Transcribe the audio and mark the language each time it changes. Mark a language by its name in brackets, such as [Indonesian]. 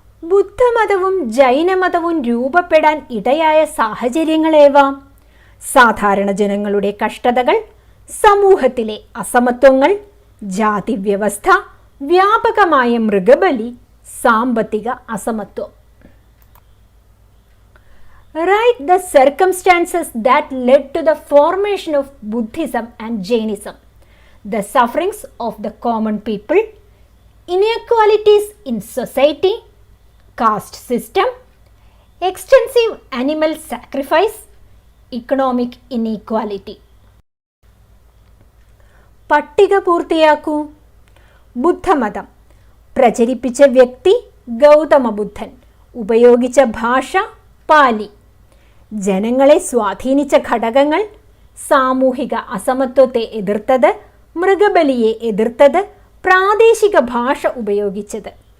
[Malayalam] ബുദ്ധമതവും ജൈനമതവും രൂപപ്പെടാൻ ഇടയായ സാഹചര്യങ്ങളേവ? സാധാരണ ജനങ്ങളുടെ കഷ്ടതകൾ, സമൂഹത്തിലെ അസമത്വങ്ങൾ, ജാതിവ്യവസ്ഥ, വ്യാപകമായ മൃഗബലി, സാമ്പത്തിക അസമത്വം. [English] Write the circumstances that led to the formation of Buddhism and Jainism, the sufferings of the common people, inequalities in society, caste system, extensive animal sacrifice, economic inequality. [Malayalam] പട്ടിക പൂർത്തിയാക്കൂ. ബുദ്ധമതം പ്രചരിപ്പിച്ച വ്യക്തി ഗൗതമ ബുദ്ധൻ. ഉപയോഗിച്ച ഭാഷ പാലി. ജനങ്ങളെ സ്വാധീനിച്ച ഘടകങ്ങൾ: സാമൂഹിക അസമത്വത്തെ എതിർത്തത്, മൃഗബലിയെ എതിർത്തത്, പ്രാദേശിക ഭാഷ ഉപയോഗിച്ചത്.